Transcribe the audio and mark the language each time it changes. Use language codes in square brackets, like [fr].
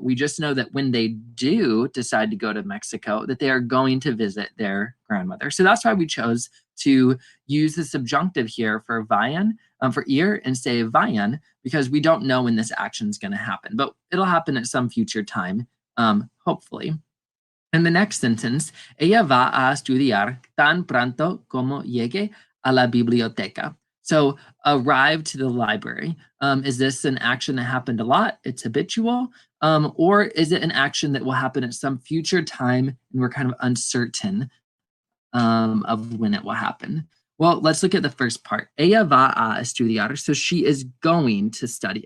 [en] We just know that when they do decide to go to Mexico, that they are going to visit their grandmother. So that's why we chose to use the subjunctive here for vayan, for ear, and say vayan, because we don't know when this action is going to happen, but it'll happen at some future time, hopefully. In the next sentence, [es] ella va a estudiar tan pronto como llegue a la biblioteca. [en] So, arrive to the library. Is this an action that happened a lot? It's habitual. Or is it an action that will happen at some future time and we're kind of uncertain of when it will happen? Well, let's look at the first part. [es] Ella va a estudiar. [en] So she is going to study.